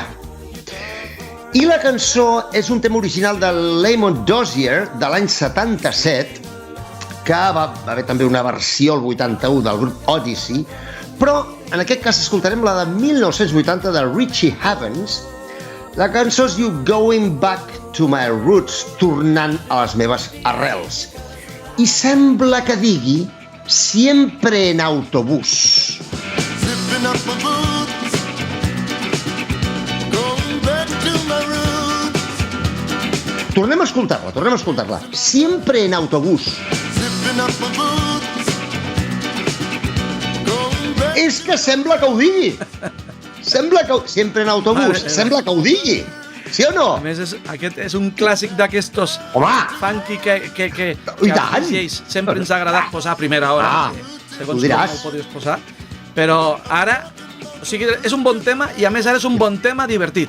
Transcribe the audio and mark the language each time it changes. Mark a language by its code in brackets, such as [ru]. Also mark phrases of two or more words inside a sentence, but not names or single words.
[ca] I la cançó és un tema original de Lamont Dozier de l'any 77, que va haver també una versió al 81 del grup Odyssey, però en aquest cas escoltarem la de 1980 de Richie Havens, La cançó es diu Going Back to My Roots, tornant a les meves arrels. I sembla que digui [es] Siempre en autobús. [en] Zipping up my boots, going back to my roots. [ca] Tornem a escoltar-la. [es] Siempre en autobús. [en] Zipping up my boots, going back. [ca] És que sembla que ho digui. Sempre en autobús. Sembla que ho digui. Sí o no? A més, aquest és un clàssic d'aquestos Home! funky que I tant! als DJs sempre ens ha agradat posar a primera hora. Segons ho diràs. com ho podies posar. Però ara, o sigui, és un bon tema i a més ara és un bon tema divertit.